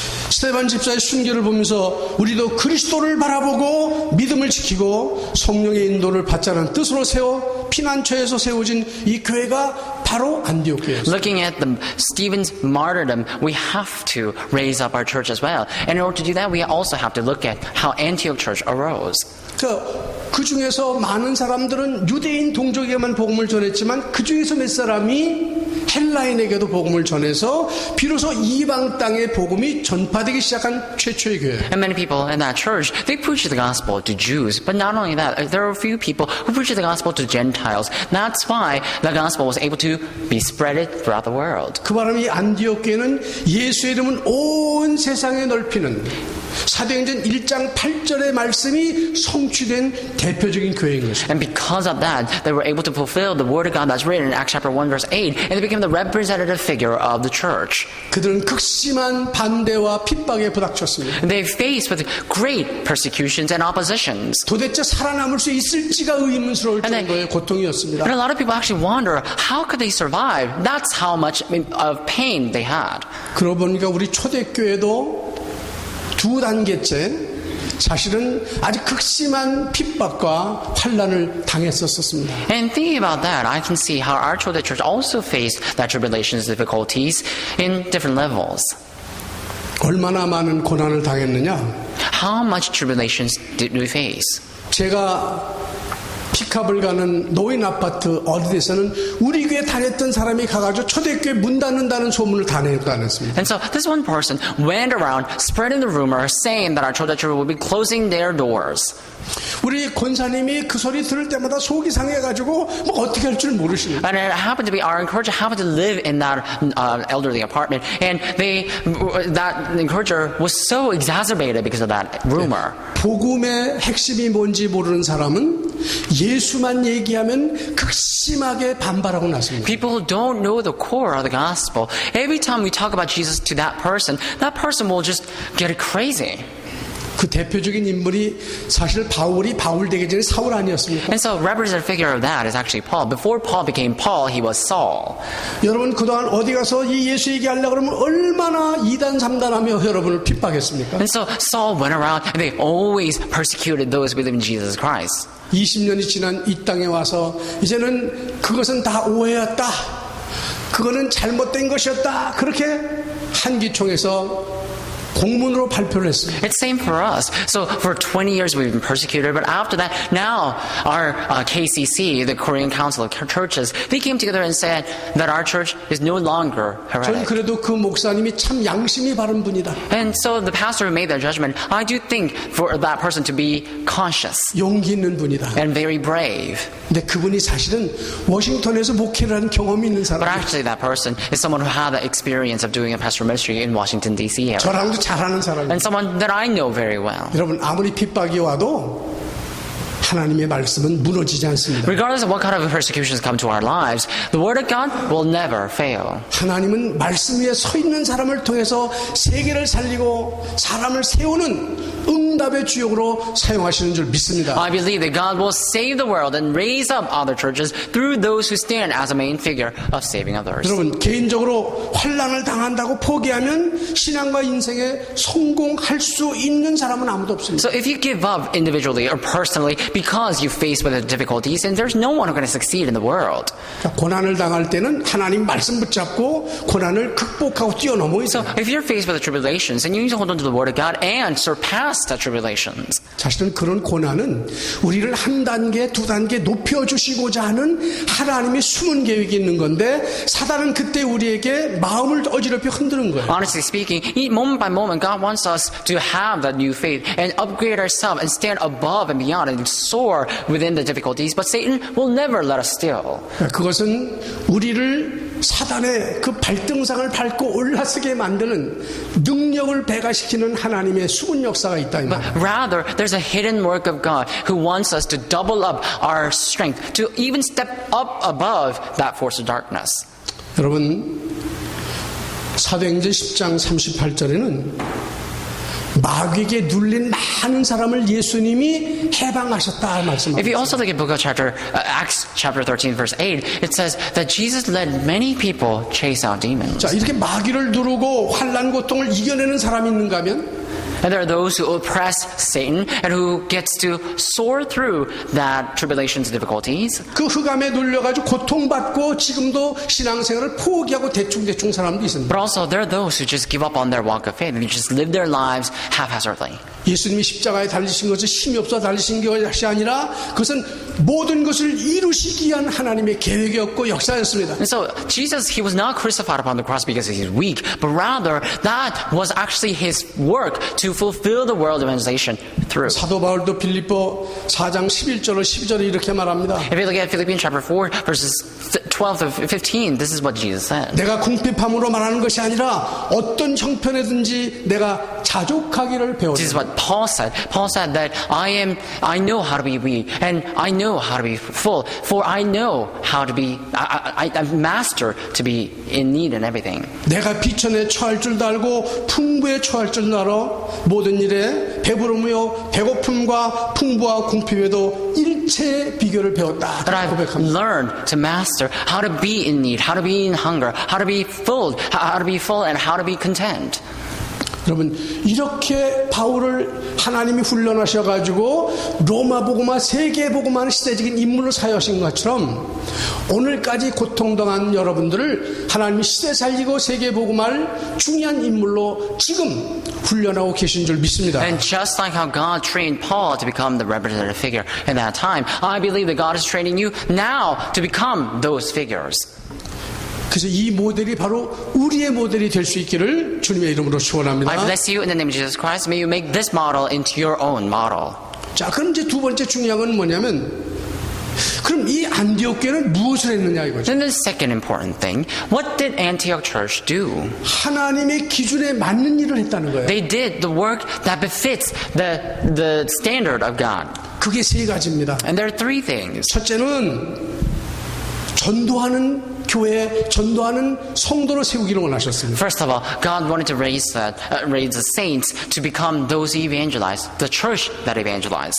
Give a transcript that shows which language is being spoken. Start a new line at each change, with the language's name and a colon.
Korean: 스테반 집사의 순교를 보면서 우리도 그리스도를 바라보고 믿음을 지키고 성령의 인도를 받자는 뜻으로 세워 피난처에서 세워진 이 교회가 바로 안디옥 교회였습니다.
English: Looking at Stephen's martyrdom, we have to raise up our church as well. And in order to do that, we also have to look at how Antioch church arose.
Korean: 그 중에서 많은 사람들은 유대인 동족에게만 복음을 전했지만 그 중에서 몇 사람이 헬라인에게도 복음을 전해서 비로소 이방 땅의 복음이 전파되기 시작한 최초의 교회.
English: And many people in that church, they preached the gospel to Jews. But not only that, there are a few people who preached the gospel to Gentiles. That's why the gospel was able to be spreaded throughout the world.
Korean: 그 바람에 안디옥 교회는 예수의 이름은 온 세상에 넓히는 사도행전 1장 8절의 말씀이 성취된 대표적인 교회인 것입니다.
English: And because of that, they were able to fulfill the word of God that's written in Acts chapter 1 verse 8, and they became the representative figure of the church.
Korean: 그들은 극심한 반대와 핍박에 부닥쳤습니다.
English: They faced with great persecutions and oppositions.
Korean: 도대체 살아남을 수 있을지가 의문스러울 정도의 고통이었습니다.
English: And a lot of people actually wonder, how could they survive? That's how much of pain they had.
Korean: 그러고 보니까 우리 초대교회도 두 단계째 사실은 아주 극심한 핍박과 환난을 당했었습니다.
English: And thinking about that, I can see how our church also faced that tribulations, difficulties in different levels.
Korean: 얼마나 많은 고난을 당했느냐?
English: How much tribulations did we face?
Korean: 제가 피캅을 가는 노인 아파트 어디에서는 우리 교회 다녔던 사람이 가가지고 초대교회 문 닫는다는 소문을 다 냈습니다.
English: And so this one person went around spreading the rumor saying that our church will be closing their doors.
Korean: 우리 권사님이 그 소리 들을 때마다 속이 상해가지고 뭐 어떻게 할 줄 모르십니다.
English: And it happened to be our encourager happened to live in that elderly apartment, and that encourager was so exacerbated because of that rumor.
Korean: 복음의 핵심이 뭔지 모르는 사람은 예수만 얘기하면 극심하게 반발하고 났습니다.
English: People who don't know the core of the gospel, every time we talk about Jesus to that person will just get crazy.
Korean: 그 대표적인 인물이 사실 바울이 바울 되기 전에 사울 아니었습니까?
English: And so representative figure of that is actually Paul. Before Paul became Paul, he was Saul.
Korean: 여러분 그동안 어디 가서 이 예수 얘기하려고 그러면 얼마나 2단 3단하며 여러분을 핍박했습니까?
English: And so Saul went around and they always persecuted those who believe in Jesus Christ.
Korean: 20년이 지난 이 땅에 와서 이제는 그것은 다 오해였다. 그거는 잘못된 것이었다. 그렇게 한기총에서 공문으로 발표를 했습니다.
English: It's same for us. So for 20 years we've been persecuted, but after that, now our KCC, the Korean Council of Churches, they came together and said that our church is no longer
Korean: 저는
English: heretic.
Korean: 그래도 그 목사님이 참 양심이 바른 분이다.
English: And so the pastor who made that judgment, I do think for that person to be conscious
Korean: 용기 있는 분이다.
English: and very brave.
Korean: 근데 그분이 사실은 워싱턴에서 목회를 한 경험이 있는
English: But
Korean: 사람이에요.
English: actually that person is someone who had the experience of doing a pastoral ministry in Washington, D.C. area.
Korean: 저랑도 잘하는 사람이에요.
English: And someone that I know very well.
Korean: 여러분 아무리 핍박이 와도 하나님의 말씀은 무너지지 않습니다.
English: Regardless of what kind of persecutions come to our lives, the Word of God will never fail.
Korean: 하나님은 말씀 위에 서 있는 사람을 통해서 세계를 살리고 사람을 세우는 응답의 주역으로 사용하시는 줄 믿습니다.
English: I believe that God will save the world and raise up other churches through those who stand as a main figure of saving others.
Korean: 여러분 개인적으로 환난을 당한다고 포기하면 신앙과 인생에 성공할 수 있는 사람은 아무도 없습니다.
English: So if you give up individually or personally because you face with the difficulties, and there's no one who's going to succeed in the world.
Korean: 고난을 당할 때는 하나님 말씀 붙잡고 고난을 극복하고 뛰어넘어야
English: So
Korean: 돼요.
English: if you're faced with the tribulations, then you need to hold on to the Word of God and surpass the tribulations.
Korean: 사실은 그런 고난은 우리를 한 단계, 두 단계 높여주시고자 하는 하나님의 숨은 계획이 있는 건데 사단은 그때 우리에게 마음을 어지럽혀 흔드는 거예요.
English: Honestly speaking, moment by moment, God wants us to have that new faith and upgrade ourselves and stand above and beyond and soar within the difficulties. But Satan will never let us still.
Korean: 그것은 우리를 사단의 그 발등상을 밟고 올라서게 만드는 능력을 배가시키는 하나님의 수군 역사가 있다 이 말이에요.
English: Rather, there's a hidden work of God who wants us to double up our strength, to even step up above that force of darkness.
Korean: 여러분, 사도행전 10장 38절에는 마귀에게 눌린 많은 사람을 예수님이 해방하셨다 말씀합니다.
English: If you also look at book of Acts chapter 13 verse 8, it says that Jesus led many people chase out demons.
Korean: 자, 이렇게 마귀를 누르고 환난 고통을 이겨내는 사람이 있는가 하면
English: And there are those who oppress Satan and who gets to soar through that tribulations and difficulties.
Korean: 그 흑암에 눌려가지고 고통받고 지금도 신앙생활을 포기하고 대충 사람도 있습니다.
English: But also there are those who just give up on their walk of faith and they just live their lives haphazardly.
Korean: 예수님이 십자가에 달리신 것은 힘이 없어 달리신 것이 아니라 그것은 모든 것을 이루시기 위한 하나님의 계획이었고 역사였습니다.
English: And so Jesus, he was not crucified upon the cross because he's weak, but rather that was actually his work to fulfill the world evangelization through.
Korean: 사도 바울도 빌립보 4장 11절로 12절에 이렇게 말합니다.
English: If you look at Philippians chapter 4 verses 12 to 15, this is what Jesus said.
Korean: 내가 궁핍함으로 말하는 것이 아니라 어떤 형편에든지 내가 자족하기를 배웠다.
English: This is what Paul said. Paul said that I know how to be weak and I know how to be full. For I know how to be, I've mastered to be in need and everything.
Korean: 내가 비천에 처할 줄도 알고 풍부에 처할 줄도 알아. 모든 일에 배부르며 배고픔과 풍부와 궁핍에도 일체의 비결을 배웠다.
English: But I've
Korean: 고백합니다.
English: learned to master how to be in need, how to be in hunger, how to be full and how to be content.
Korean: 여러분, 이렇게 바울을 하나님이 훈련하셔가지고 로마 복음화, 세계 복음화는 시대적인 인물로 사용하신 것처럼 오늘까지 고통당한 여러분들을 하나님이 시대 살리고 세계 복음화를 중요한 인물로 지금 훈련하고 계신 줄 믿습니다.
English: And just like how God trained Paul to become the representative figure in that time, I believe that God is training you now to become those figures.
Korean: 그래서 이 모델이 바로 우리의 모델이 될 수 있기를 주님의 이름으로 축원합니다.
English: I bless you in the name of Jesus Christ. May you make this model into your own model.
Korean: 자, 그럼 이제 두 번째 중요한 건 뭐냐면, 그럼 이 안디옥 교회는 무엇을 했느냐 이거죠.
English: Then the second important thing, what did Antioch Church do?
Korean: 하나님의 기준에 맞는 일을 했다는 거예요.
English: They did the work that befits the standard of God.
Korean: 그게 세 가지입니다.
English: And there are three things.
Korean: 첫째는 전도하는 교회, 전도하는 성도를 세우기를 원하셨습니다.
English: First of all, God wanted to raise the saints to become those who evangelize, the church that evangelize.